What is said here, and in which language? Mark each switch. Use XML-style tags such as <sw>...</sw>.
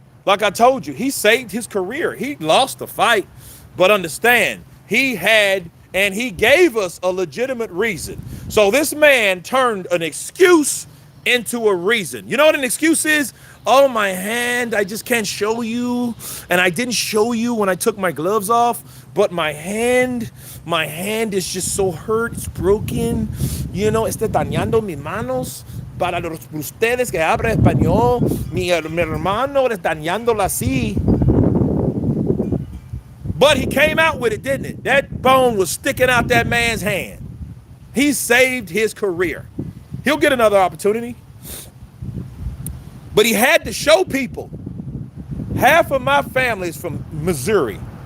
<en>Like I told you, he saved his career. He lost the fight, but understand, he had and he gave us a legitimate reason. So this man turned an excuse into a reason. You know what an excuse is? Oh, my hand, I just can't show you. And I didn't show you when I took my gloves off, but my hand is just so hurt. It's broken. You know,</en> <es>está dañando mis manos. Para los ustedes que hablan español, mi hermano está dañándola así.</es> <en>But he came out with it, didn't it? That bone was sticking out that man's hand. He saved his career. He'll get another opportunity. But he had to show people. Half of my family is from Missouri.</en>